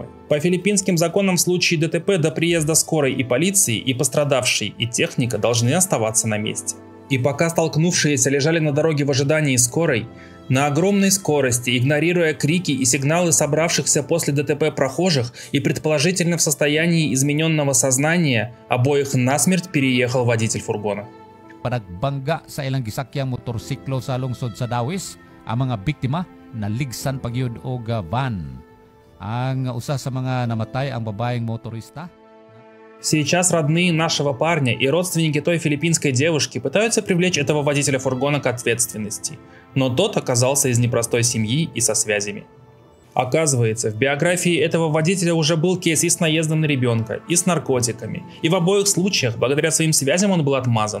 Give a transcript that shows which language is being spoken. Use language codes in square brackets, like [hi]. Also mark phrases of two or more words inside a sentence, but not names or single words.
[ru] По филиппинским законам в случае ДТП до приезда скорой и полиции и пострадавший, и техника должны оставаться на месте. И пока столкнувшиеся лежали на дороге в ожидании скорой, на огромной скорости, игнорируя крики и сигналы собравшихся после ДТП прохожих и предположительно в состоянии измененного сознания, обоих насмерть переехал водитель фургона. [ceb] Panagbangga sa ilang gisakyang motorsiklo sa lungsod sa Dawis, ang mga biktima naligsan pagyud og van. Ang usa sa mga namatay ang babaeng motorista. [ru] Сейчас родные нашего парня и родственники той филиппинской девушки пытаются привлечь этого водителя фургона к ответственности, но тот оказался из непростой семьи и со связями. Оказывается, в биографии этого водителя уже был кейс и с наездом на ребенка, и с наркотиками, и в обоих случаях благодаря своим связям он был отмазан.